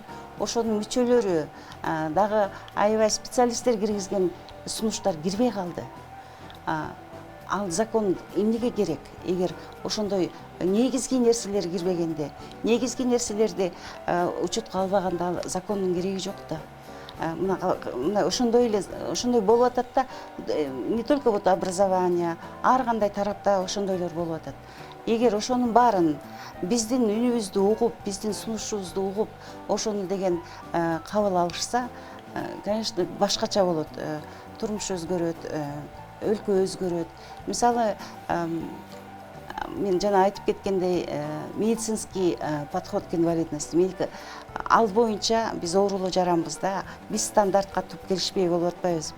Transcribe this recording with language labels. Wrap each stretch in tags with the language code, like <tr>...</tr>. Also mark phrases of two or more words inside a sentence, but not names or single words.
<ky>Ошонун мүчөлөрү дагы аябай специалисттер киргизген сунуштар кирбей калды. Ал закон эмнеге керек? Эгер ошондой негизги нерселер кирбегенде, негизги нерселерди учутка албаганда ал закондун кереги жок да. Мына ошондой болуп атат да,</ky> <ru>не только вот образование,</ru> <ky>ар кандай тарапта ошондойлор болуп атат. Эгер ошонун баарын биздин үнүбүздү угуп, биздин сунушубузду угуп, ошону деген кабыл алышса, конечно, башкача болот. Турмуш өзгөрөт, өлкө өзгөрөт. Мисалы, мен жана айтып кеткендей,</ky> <ru>медицинский подход к инвалидности,</ru> <ky>ал боюнча биз оорулуу жаранбыз да, биз стандартка туп келишпей болуп атпайбызбы?</ky>